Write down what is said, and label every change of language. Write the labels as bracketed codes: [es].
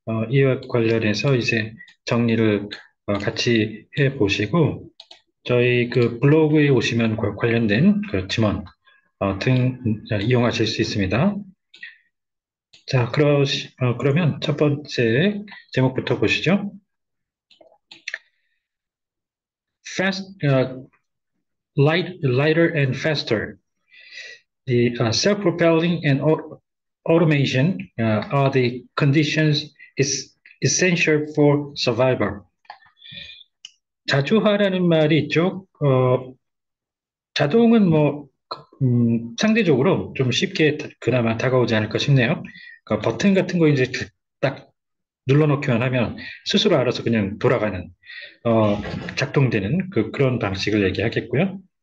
[ko] 이와 관련해서 이제 정리를 같이 해 보시고 저희 그 블로그에 오시면 관련된 그 지문 등 이용하실 수 있습니다. 자, 그러면 첫 번째 제목부터 보시죠. [en] Fast, lighter and faster. The self-propelling and automation are the conditions is essential for survival. [ko] 자주화라는 말이 있죠. 자동은 뭐 상대적으로 좀 쉽게 그나마 다가오지 않을까 싶네요. 그러니까 버튼 같은 거 이제 딱 눌러놓기만 하면 스스로 알아서 그냥 돌아가는, 어, 작동되는 그런 방식을 얘기하겠고요.